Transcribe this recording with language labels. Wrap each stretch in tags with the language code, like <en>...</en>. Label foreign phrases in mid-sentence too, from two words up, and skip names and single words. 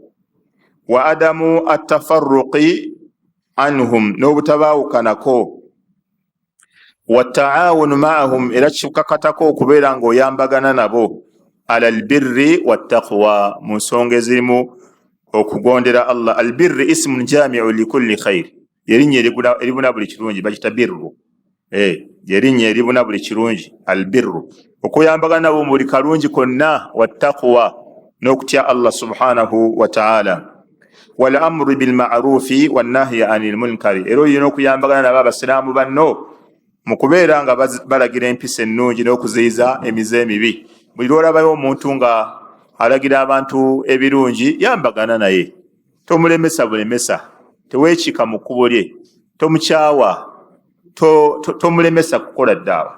<ar>وعدم التفرق عنهم, n'obutabaawukanako. والتعاون معهم,</ar> <lg>era kikakatako okubeera ng'oyambagana nabo</lg> <ar>على البر والتقوى,</ar> <lg>mu nsonga ezirimu okugondera Allah.</lg> <ar>البر اسم جامع لكل خير,</ar> <lg>yerinnya eribuna buli kirungi, bakita birru. Yerinnya eribuna buli kirungi, albirru, okuyambagana nabo mu buli kalungi konna. Wattaqwa, n'okutya Allah</lg> <ar>سبحانه وتعالى. والأمر بالمعروف والنهي عن المنكر,</ar> <lg>era olina okuyambagana nabo abasiraamu banno mu kubeera nga balagira empisa ennungi n'okuziyiza emize emibi. Buli lw'olabayo omuntu nga alagira abantu ebirungi, yambagana naye, tomulemesa bulemesa, teweekika mu kkubo lye, tomukyawa, tomulemesa kukola ddaawa.</lg>